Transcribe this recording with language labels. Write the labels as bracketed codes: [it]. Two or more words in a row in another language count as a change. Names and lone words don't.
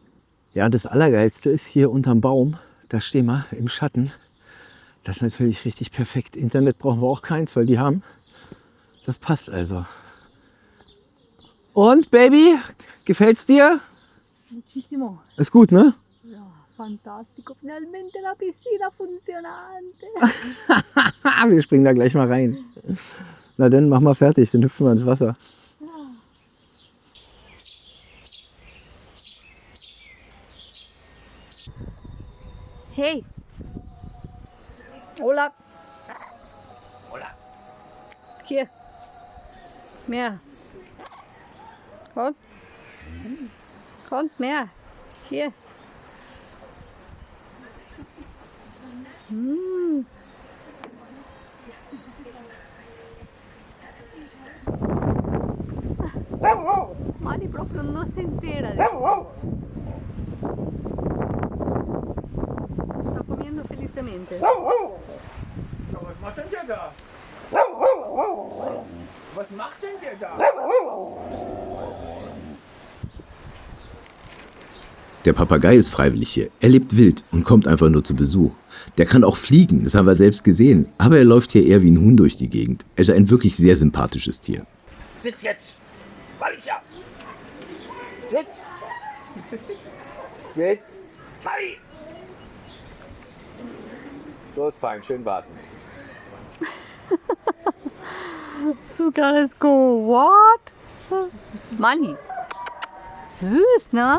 [de] Ja, und das Allergeilste ist hier unterm Baum, da stehen wir im Schatten. Das ist natürlich richtig perfekt. Internet brauchen wir auch keins, weil die haben. Das passt also. Und, Baby, gefällt's dir? Muchísimo. Ist gut, ne? Ja, fantastico. [it] Finalmente la piscina funzionante. [de] Wir springen da gleich mal rein. Na dann, mach mal fertig, dann hüpfen wir ins Wasser. Hey. [es] Hola. Hola. [de] Hier. Mehr. Komm. Kommt mehr. Hier. [it] Mali proprio non si entera. Sta comiendo felicemente. [de] Was macht denn der da? Was macht denn der da? Der Papagei ist freiwillig hier. Er lebt wild und kommt einfach nur zu Besuch. Der kann auch fliegen, das haben wir selbst gesehen. Aber er läuft hier eher wie ein Huhn durch die Gegend. Also ein wirklich sehr sympathisches Tier. Sitz jetzt! Malicia! Sitz! Sitz! Mali! So ist fein, schön warten. Zucker, [en] let's go. What? [de] Mali. Süß, ne?